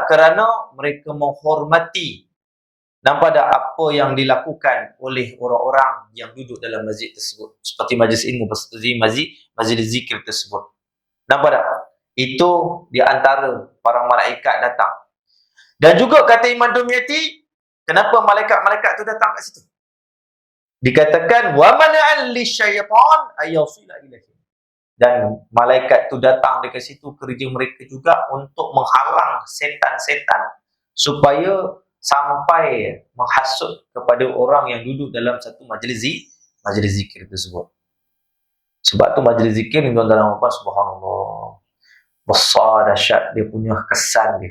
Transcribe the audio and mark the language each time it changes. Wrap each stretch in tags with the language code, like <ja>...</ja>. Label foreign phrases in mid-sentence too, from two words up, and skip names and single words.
<ms>Kerana mereka menghormati. Nampak tak apa yang dilakukan oleh orang-orang yang duduk dalam masjid tersebut. Seperti majlis ilmu, seperti majlis zikir tersebut. Nampak tak? Itu di antara para malaikat datang. Dan juga kata Imam Dumyati, kenapa malaikat-malaikat tu datang kat situ?</ms> <ar>Dikatakan ومنعا للشيطان أن يصل إليه.</ar> <ms>Dan malaikat tu datang dekat situ, kerja mereka juga untuk menghalang setan-setan supaya sampai menghasut kepada orang yang duduk dalam satu majlis zikir tersebut. Sebab tu majlis zikir ni tuan-tuan dan puan, subhanallah, besar dahsyat dia punya kesan dia.</ms>